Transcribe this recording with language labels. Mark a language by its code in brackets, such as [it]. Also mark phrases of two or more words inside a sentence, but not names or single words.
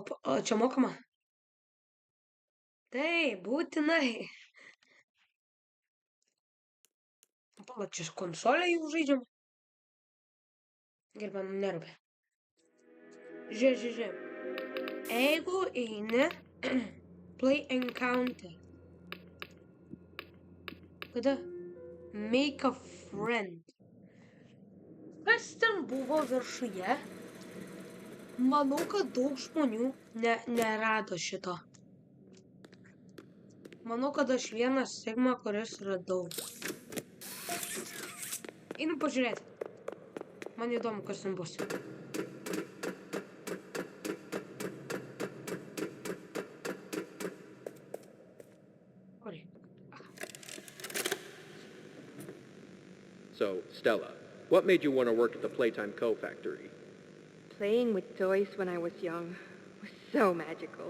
[lt] O čia mokama? Taip, būtinai. Pala, čia konsolė jau žaidžiam. Gerai, man nerūpi. Žiūrėk. Jeigu eini, [en] play encounter. Kada? Make a friend. [lt] Kas ten buvo viršuje? Manau, kad daug žmonių nerado šito. Manau, kad aš vienas Sigma, kuris radau. Einu pažiūrėti. Man įdomu, kas ten bus. [en] So, Stella, what made you want to work at the Playtime Co. factory? Playing with toys when I was young was so magical.